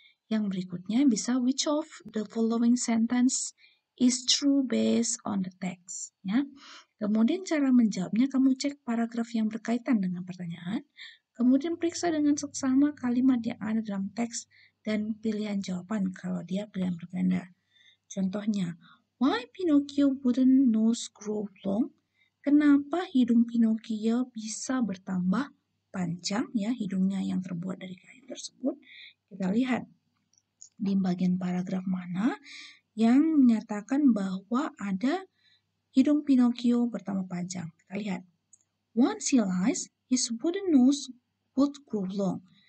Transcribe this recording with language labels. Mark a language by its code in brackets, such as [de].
[id] Yang berikutnya bisa [en] which of the following sentence is true based on the text. [id] Ya. Kemudian cara menjawabnya, kamu cek paragraf yang berkaitan dengan pertanyaan, kemudian periksa dengan seksama kalimat yang ada dalam teks dan pilihan jawaban kalau dia pilihan berganda. [en] Contohnya, why Pinocchio wouldn't nose grow long? [id] Kenapa hidung Pinocchio bisa bertambah panjang, ya, hidungnya yang terbuat dari kain tersebut? Kita lihat di bagian paragraf mana yang menyatakan bahwa ada hidung Pinocchio bertambah panjang. Kita lihat. [en] Once he lies, his wooden nose would grow long.